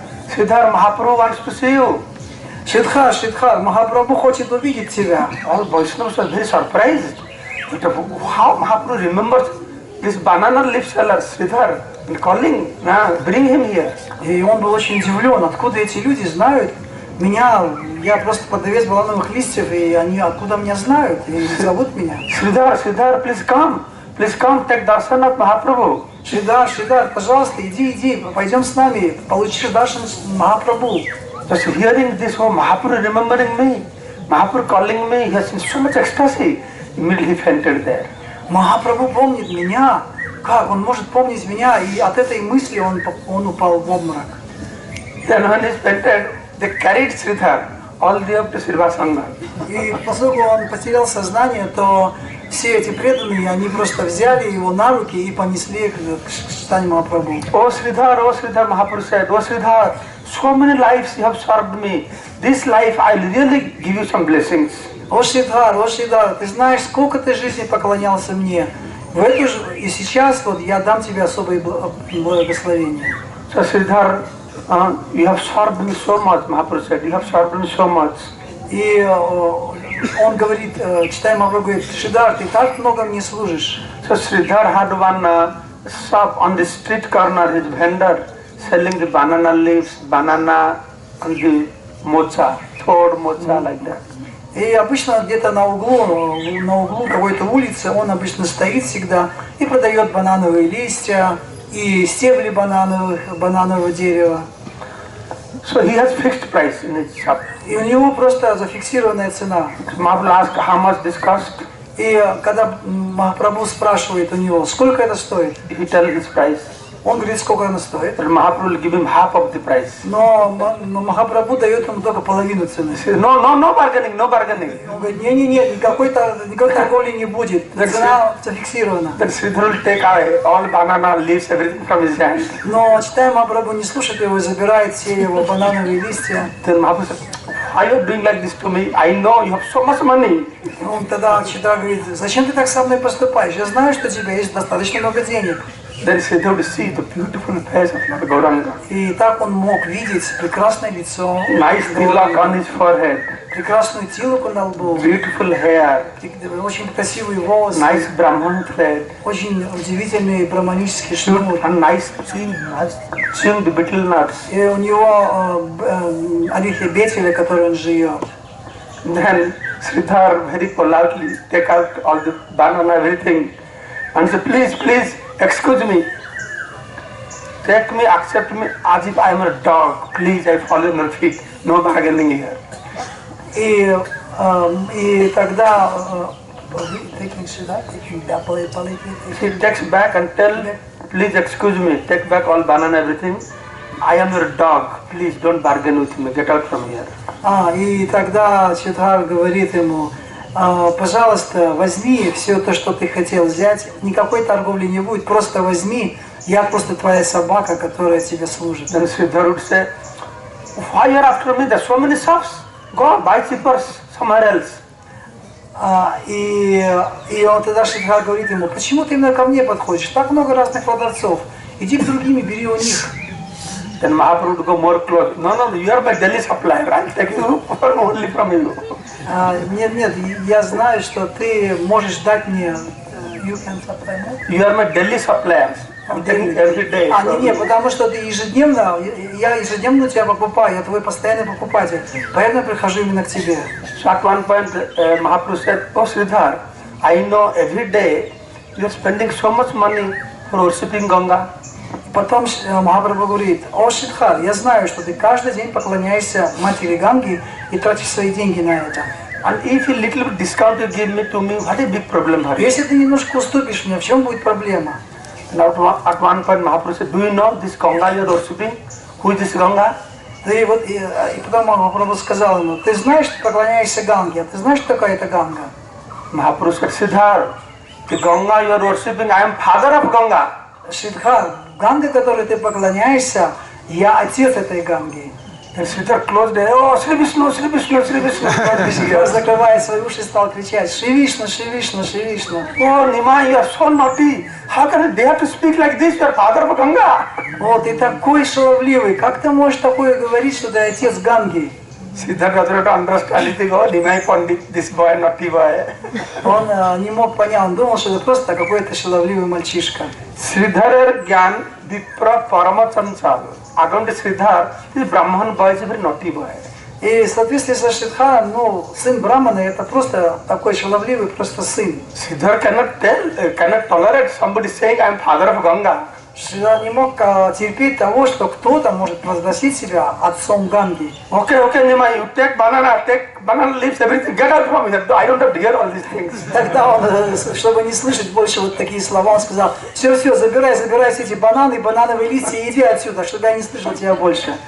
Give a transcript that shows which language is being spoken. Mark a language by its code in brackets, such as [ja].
[en] Sridhar Mahaprabhu wants to see you. [ru] Шридхар, Махапрабху хочет увидеть тебя. [en] All Vaishnavas were very surprised. But how Mahaprabhu remembers this banana leaf seller, Sridhar, and calling, bring him here. [ru] И он был очень удивлен, откуда эти люди знают меня. Я просто продавец банановых листьев, и они откуда меня знают, и зовут меня. [en] Sridhar, please come, take darshan of Mahaprabhu. [ru] Шридар, пожалуйста, иди, пойдем с нами, получишь даршан Махапрабху. [en] Just hearing this, Mahaprabhu remembering me, Mahaprabhu calling me, he has so much ecstasy. Immediately he fainted there. [ru] Махапрабху помнит меня. Как? Он может помнить меня, и от этой мысли он упал в обморок. [en] Then when he fainted, they carried Sridhar all the way up to Srivasanga. [ru] И поскольку он потерял сознание, то все эти преданные, они просто взяли его на руки и понесли к Шитане Махапрабху. [en] Oh Sridhar, Mahaprabhu said, oh Sridhar, so many lives you have served me. This life I'll really give you some blessings. [ru] О Шридхар, ты знаешь, сколько ты жизни поклонялся мне. И сейчас вот я дам тебе особые благословения. [en] So Sridhar, you have served me so much, Mahaprabhu said, you have served me so much. [ru] И он говорит, читай Махапрабху, говорит, Шридар, ты так много мне служишь. [en] So Sridhar had one shop on the street corner, his vendor, selling the banana leaves, banana and the mocha, third mocha like that. [ru] И обычно где-то на углу какой-то улицы он обычно стоит всегда и продает банановые листья и стебли бананового дерева. [en] So he has fixed price in his shop. [ru] И у него просто зафиксированная цена. [en] Mahaprabhu asked how much this cost. [ru] И когда Махапрабху спрашивает у него, сколько это стоит, [en] He tells his price. [ru] он говорит, сколько она стоит. [en] But Mahaprabhu will give him half of the price. [ru] Но Махапрабху дает ему только половину цены. [en] No bargaining, no bargaining. [ru] Он говорит, нет, никакой торговли не будет. Цена зафиксирована. [en] Then Sridhar will take away all banana leaves, everything from his hand. [ru] Но читая Махапрабху не слушает его и забирает все его банановые листья. [en] Then Mahaprabhu said, why are you doing like this to me? I know you have so much money. [ru] Он тогда Читра говорит, зачем ты так со мной поступаешь? Я знаю, что у тебя есть достаточно много денег. [en] Then Sridhar would see the beautiful face of Lord Gauranga. [ru] И так он мог видеть прекрасное лицо, [en] Nice tilak on his forehead. [ru] прекрасную тилуку на лбу, [en] Beautiful hair. [ru] очень красивые волосы, [en] Nice Brahman thread. [ru] очень удивительный браманический шнур. [en] And nice chewing the betel nuts. [ru] И у него орехи бетеля, которые он жует. [en] Then Sridhar very politely take out all the banana, everything, and say, please, excuse me. Take me, accept me as if I am a dog. Please, I fall in your feet. No bargaining here. [ru] И тогда [en] He takes back and tell, please excuse me, take back all banana, everything. I am your dog. Please don't bargain with me. Get out from here. [ru] И тогда Сиддхарта говорит ему: пожалуйста, возьми все то, что ты хотел взять. Никакой торговли не будет, просто возьми. Я просто твоя собака, которая тебе служит. [en] Then Sridhar would say, why you are after me? There are so many shops. Go buy cheapers somewhere else. [ru] И он тогда Сиддхарта говорит ему: почему ты именно ко мне подходишь? Так много разных продавцов. Иди к другим и бери у них. [en] Then Mahaprabhu would go more close. No, you are my daily supplier. I will take you only from you. [ru] Нет, я знаю, что ты можешь дать мне. [en] You are my daily supplier. Every day. [ru] Нет, потому что ты ежедневно, я ежедневно тебя покупаю, я твой постоянный покупатель. Поэтому я прихожу именно к тебе. [en] So at one point, Mahaprabhu said, oh Sridhar, I know every day you are spending so much money for worshipping Ganga. [ru] Потом Махапрабху говорит: о Сиддхар, я знаю, что ты каждый день поклоняешься матери Ганги и тратишь свои деньги на это. [en] And if a little bit discount you give me to me, what a big problem for you. [ru] Если ты немножко уступишь мне, в чем будет проблема? [en] Now at one point Mahaprabhu said, do you know this Ganga you are worshipping? Who is this Ganga? [ru] И потом Махапрабху сказал ему: ты знаешь, что ты поклоняешься Ганге, а ты знаешь, что такая это Ганга? [en] Mahaprabhu said, Sridhar, the Ganga you are worshipping, I am father of Ganga. [ru] Сиддхар, Ганга, которой ты поклоняешься, я отец этой Ганги. [en] And Sridhar closed the oh, Shri Vishnu, Shri Vishnu, Shri Vishnu. [ru] Он, закрывая свои уши, стал кричать: Шри Вишну, Шри Вишну, Шри Вишну. [en] Oh, Nima, you are so naughty. How can you dare to speak like this? You are father of Ganga. [ru] О, ты такой шаловливый, как ты можешь такое говорить, что ты отец Ганги? [en] Siddhartha does not understand anything. Oh, Nimai Pandit, this boy, naughty boy. [ru] Он не мог понять, он думал, что это просто какой-то шаловливый мальчишка. [bn] Sridharer Gyan Vipra Paramachansa. [en] According to Sridhar, this Brahman boy is a very naughty boy. [ru] И в соответствии со Сиддхаром, сын Брахмана, это просто такой шаловливый, просто сын. [en] Sridhar cannot tolerate somebody saying, I am father of Ganga. [ru] Сиддхар не мог терпеть того, что кто-то может возгласить себя отцом Ганги. [en] Okay, Nima, you take banana leaves, everything, get out from here. I don't have to hear all these things. [ru] Тогда он, чтобы не слышать больше вот такие слова, он сказал: все, забирай все эти бананы, банановые листья и иди отсюда, чтобы я не слышал тебя больше.